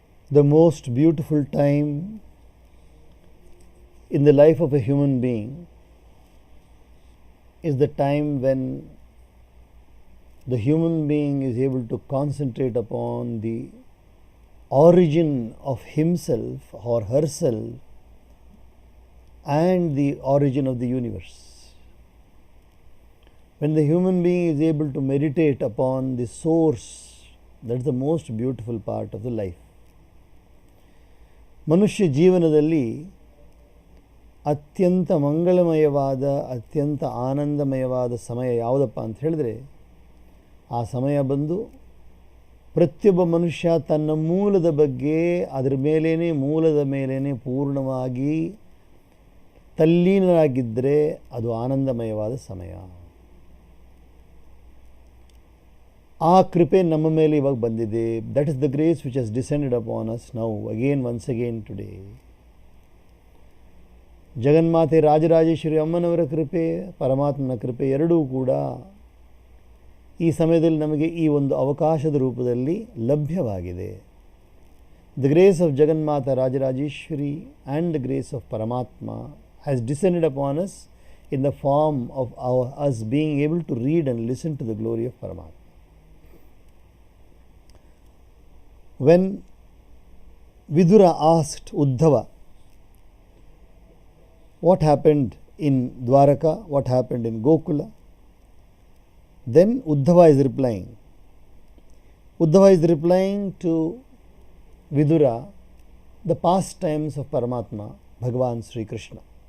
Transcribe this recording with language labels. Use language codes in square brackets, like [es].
[en] The most beautiful time in the life of a human being is the time when the human being is able to concentrate upon the origin of himself or herself and the origin of the universe. When the human being is able to meditate upon the source, that's the most beautiful part of the life. [kn] ಮನುಷ್ಯ ಜೀವನದಲ್ಲಿ ಅತ್ಯಂತ ಮಂಗಳಮಯವಾದ ಅತ್ಯಂತ ಆನಂದಮಯವಾದ ಸಮಯ ಯಾವುದಪ್ಪ ಅಂತ ಹೇಳಿದ್ರೆ ಆ ಸಮಯ ಬಂದು ಪ್ರತಿಯೊಬ್ಬ ಮನುಷ್ಯ ತನ್ನ ಮೂಲದ ಬಗ್ಗೆ ಮೂಲದ ಮೇಲೇ ಪೂರ್ಣವಾಗಿ ತಲ್ಲೀನರಾಗಿದ್ದರೆ ಅದು ಆನಂದಮಯವಾದ ಸಮಯ. ಆ ಕೃಪೆ ನಮ್ಮ ಮೇಲೆ ಇವಾಗ ಬಂದಿದೆ. [en] That is the grace which has descended upon us now once again today. [kn] ಜಗನ್ಮಾತೆ ರಾಜರಾಜೇಶ್ವರಿ ಅಮ್ಮನವರ ಕೃಪೆ, ಪರಮಾತ್ಮನ ಕೃಪೆ ಎರಡೂ ಕೂಡ ಈ ಸಮಯದಲ್ಲಿ ನಮಗೆ ಈ ಒಂದು ಅವಕಾಶದ ರೂಪದಲ್ಲಿ ಲಭ್ಯವಾಗಿದೆ. [en] The grace of Jaganmata Rajarajeshwari and the grace of Paramatma has descended upon us in the form of us being able to read and listen to the glory of Paramatma. When Vidura asked Uddhava what happened in Dwaraka, what happened in Gokula, then Uddhava is replying. Uddhava is replying to Vidura the pastimes of Paramatma, Bhagavan Sri Krishna.